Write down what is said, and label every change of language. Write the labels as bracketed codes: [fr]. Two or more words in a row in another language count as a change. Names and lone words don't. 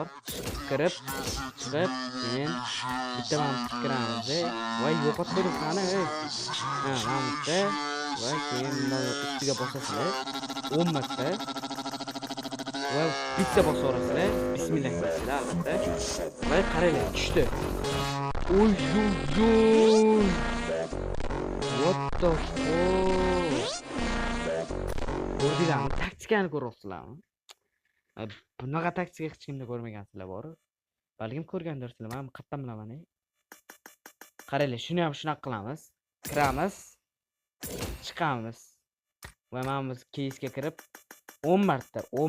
[uz] Kirib, chiqib, keyin bittaman kiramiz. Voy, yo'qotib qo'ydim qani. Mana bitta va keyin ustiga bosasizlar. 10 marta. Va bitta bosaverasizlar. Bismillah deysizlar albatta. Va qaranglar, tushdi. Oy. [en] What the fuck? [uz] Ko'rdinglarmi? Taktikani ko'ryapsizlarmi? Bunaqa taktika hech kimda ko'rmagansizlar bor. Balkim ko'rgandirsizlar, men qayerdan bilaman. Qaranglar, shuni ham shunaqa qilamiz. Kiramiz, chiqamiz. Va men biz keysga kirib 10 marta.